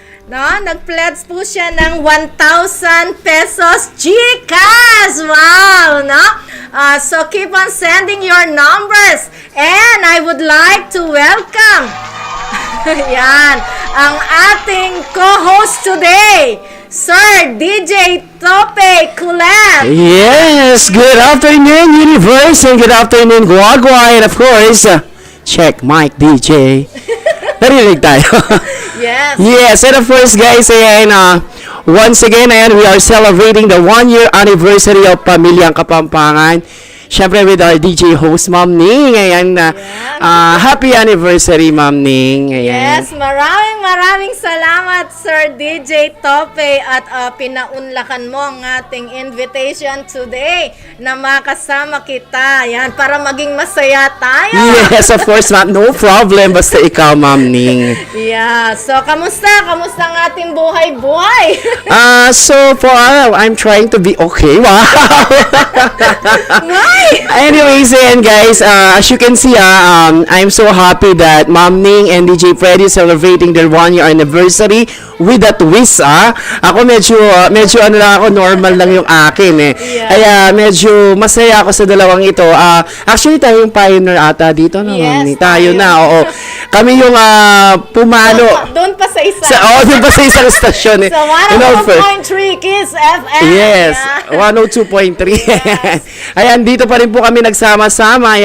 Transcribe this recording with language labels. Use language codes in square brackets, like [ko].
[tl] No, nag-pledge po siya ng 1,000 pesos GCash. [en] Wow, no? So keep on sending your numbers. And I would like to welcome yan, [tl] ang ating co-host [en] today, Sir DJ Tope Kulat. Yes, good afternoon, Universe, and good afternoon, Guagua, and of course, check mic DJ. [tl] Narinig tayo. [en] Yes. Yes, and of course, guys, ayan, once again, ayan, we are celebrating the 1-year anniversary of Pamilyang Kapampangan. Siyempre, with our DJ host, Ma'am Ning. Ayan, happy anniversary, Ma'am Ning. [tl] Ayan. Yes, maraming salamat, Sir DJ Tope, at pinaunlakan mo ang ating invitation today na makasama kita. Yan, para maging masaya tayo. [en] Yes, of course, ma'am. No problem. Basta ikaw, Ma'am Ning. Yeah, so kamusta? [tl] Kamusta ang ating buhay-buhay? [en] So far, I'm trying to be okay. Wow. Ngay! Anyways, ayan guys, as you can see, I'm so happy that Ma'am Ning and DJ Freddy celebrating their 1-year anniversary with a twist, [tl] Ako medyo ano lang ako, normal lang yung akin, eh. [en] Yeah. [tl] Kaya medyo masaya ako sa dalawang ito. Actually, tayo yung pioneer ata dito, no, [en] Yes, [tl] Ma'am Ning? Tayo tayo. na, oo. Kami yung pumalo. Doon pa sa isa. Doon pa sa isang stasyon, eh. [en] So, You know, 102.3 Kiss FM. Yes, Yeah. [tl] 102.3. Ayan, dito pa rin po kami nagsama-sama.